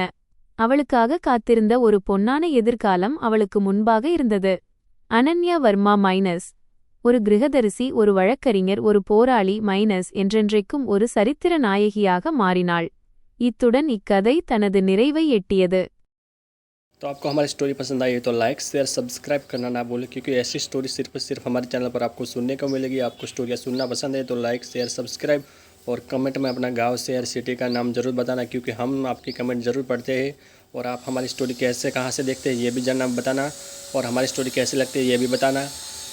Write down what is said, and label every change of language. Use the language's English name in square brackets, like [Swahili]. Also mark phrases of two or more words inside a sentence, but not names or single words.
[Tamil] அவளுக்காக காத்திருந்த ஒரு பொன்னான எதிர்காலம் அவளுக்கு முன்பாக இருந்தது. அனன்யா வர்மா மைனஸ் ஒரு கிருஹதரிசி, ஒரு வழக்கறிஞர், ஒரு போராளி மைனஸ் என்றென்றைக்கும் ஒரு சரித்திர நாயகியாக மாறினாள். இத்துடன் இக்கதை தனது நிறைவை எட்டியது. [Hindi] तो आपको हमारी स्टोरी पसंद आई तो [English] like share subscribe [Hindi] करना ना भूलें, क्योंकि ऐसी स्टोरी सिर्फ हमारे चैनल पर आपको सुनने को मिलेगी। आपको स्टोरियाँ सुनना पसंद है तो [English] like share subscribe [Hindi] और कमेंट में अपना गांव, शहर, सिटी का नाम ज़रूर बताना, क्योंकि हम आपकी कमेंट ज़रूर पढ़ते हैं। और आप हमारी स्टोरी कैसे, कहाँ से देखते हैं ये भी जानना बताना, और हमारी स्टोरी कैसी लगती है ये भी बताना।